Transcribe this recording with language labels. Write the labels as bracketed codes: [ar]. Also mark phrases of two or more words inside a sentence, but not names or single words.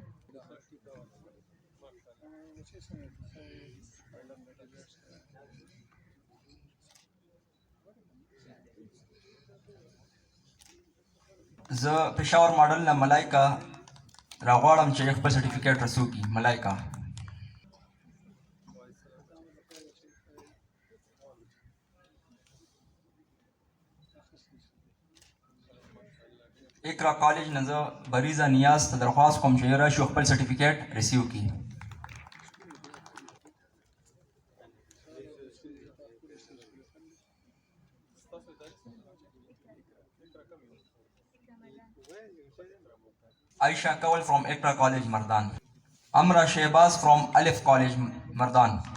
[ps] زه پېښور ماډل نه ملایکا راغواړم چې خپل سرټیفیکیټ رسو کړي ملایکا اقرا کالج نه زه بریزه نیاز ته درخواست کوم چې راشي خپل سرټیفیکیټ ریسیو کړي [en] Aisha Kawal from Ikra College, Mardan. Amra Shehbaz from Alif College, Mardan.